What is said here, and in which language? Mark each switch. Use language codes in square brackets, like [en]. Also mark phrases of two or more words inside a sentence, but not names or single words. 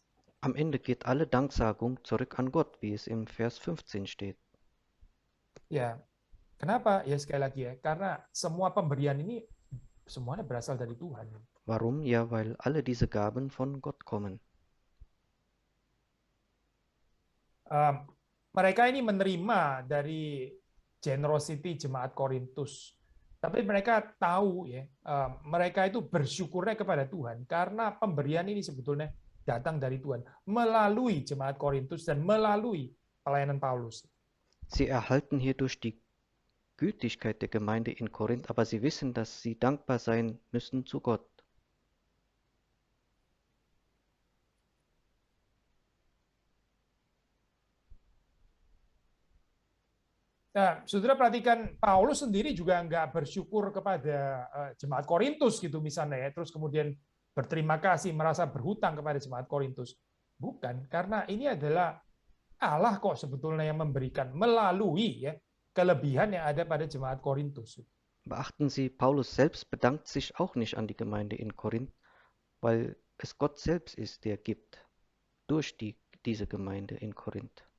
[de] Am Ende geht alle Danksagung zurück an Gott, wie es im Vers 15 steht. [id] Ya, kenapa? Ya sekali lagi ya, karena semua pemberian ini semuanya berasal dari Tuhan. [de] Warum? Ja, weil alle diese Gaben von Gott kommen. [id] Mereka ini menerima dari generosity jemaat Korintus. Tapi mereka tahu ya, mereka itu bersyukurnya kepada Tuhan karena pemberian ini sebetulnya datang dari Tuhan melalui jemaat Korintus dan melalui pelayanan Paulus. [de] Sie erhalten hierdurch die Gütigkeit der Gemeinde in Korinth, aber sie wissen, dass sie dankbar sein müssen zu Gott. [id] Nah, saudara perhatikan Paulus sendiri juga nggak bersyukur kepada jemaat Korintus gitu misalnya ya, terus kemudian berterima kasih merasa berhutang kepada jemaat Korintus. Bukan, karena ini adalah Allah kok sebetulnya yang memberikan melalui ya kelebihan yang ada pada jemaat Korintus. [de] Beachten Sie, Paulus selbst bedankt sich auch nicht an die Gemeinde in Korinth, weil es Gott selbst ist, der gibt durch diese Gemeinde in Korinth.